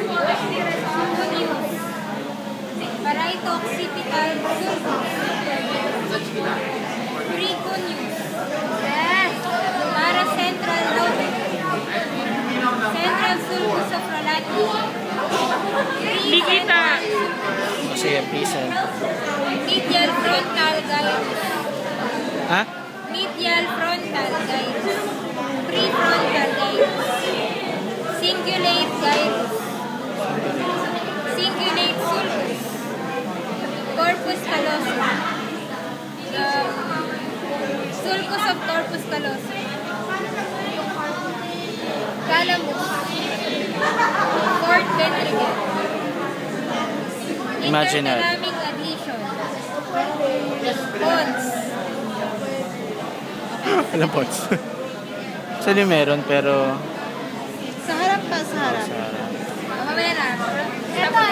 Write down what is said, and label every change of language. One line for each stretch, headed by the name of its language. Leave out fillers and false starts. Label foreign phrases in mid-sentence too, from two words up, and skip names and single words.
Filipino: Para ito,
English: occipital sulcus. Preconus. Yes.
Filipino: Para
English: central lobe. Central sulcus of Rolati.
Filipino: Hindi kita. Sige, please.
English: Medial frontal gyrus. Ha? Medial frontal gyrus. Prefrontal gyrus. Cingulate gyrus. Cingulate sulcus. Corpus callosum. Sulcus of corpus callosum. Calamus. Fourth ventricle. Imaginal. Interthalamic adhesion. Pons.
Filipino: Alam po. Actually meron pero... Sa harap pa, sa harap. Sa harap. Mamaya na.